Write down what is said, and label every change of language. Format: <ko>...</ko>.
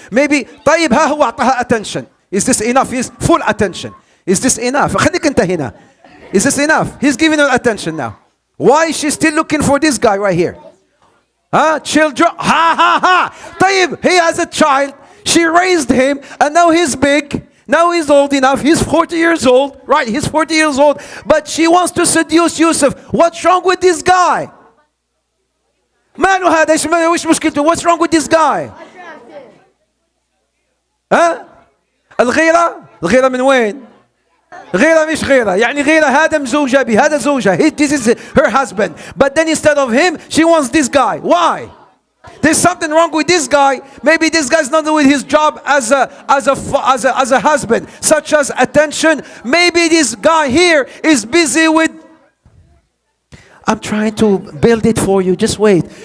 <en>Maybe</en> <ar>طيب ها هو أعطاها</ar> <en>attention. Is this enough? Is full attention. Is this enough?</en> <ar>خليك أنت هنا.</ar> <en>Is this enough? He's giving her attention now. Why is she still looking for this guy right here? Children,</en> <ar>طيب,</ar> <en>he has a child, she raised him, and now he's big, now he's old enough, he's 40 years old, right, he's 40 years old, but she wants to seduce Yusuf. What's wrong with this guy?</en> <ar>ماله هذا, وش مشكلته?</ar> <en>What's wrong with this guy?</en> <ar>الغيرة من وين؟ غيرة مش غيرة, يعني غيرة هذا مزوجة به, هذا زوجها,</ar> <en>this is her husband. But then instead of him, she wants this guy. Why? There's something wrong with this guy. Maybe this guy's not doing his job as a husband, such as attention. Maybe this guy here is busy with, I'm trying to build it for you, just wait.</en>